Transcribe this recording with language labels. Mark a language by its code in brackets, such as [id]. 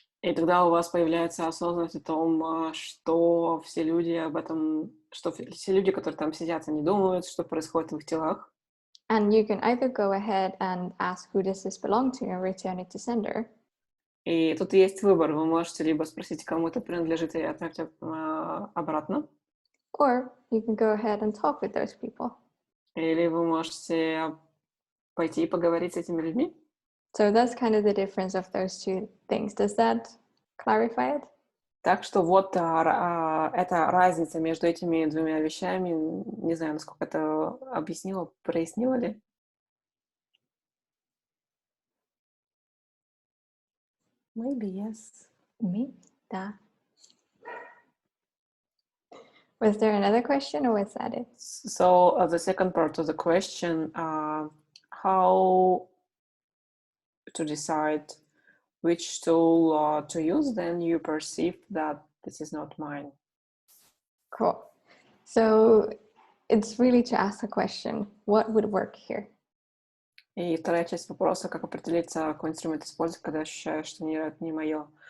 [ru] И тогда у вас появляется осознанность о том, что все люди об этом, что все люди, которые там сидят, они думают, что происходит в их телах. [en] And you can either go ahead and ask who does this belong to and return it to sender. [ru] И тут есть выбор. Вы можете либо спросить, кому это принадлежит, и отправить обратно. [en] Or you can go ahead and talk with those people. [ru] Или вы можете пойти и поговорить с этими людьми. [en] So that's kind of the difference of those two things. Does that clarify it? [ru] Так что вот эта разница между этими двумя вещами, не знаю, насколько это объяснила, прояснила ли? [en] Maybe yes. Me? [ru] Да. [en] Was there another question or was that it? So the second part of the question, how to decide which tool to use, then you perceive that this is not mine. Cool. So it's really to ask the question, what would work here? [ru] И вторая часть вопроса, как определиться, какой инструмент использовать, когда ощущаешь, что это не мое.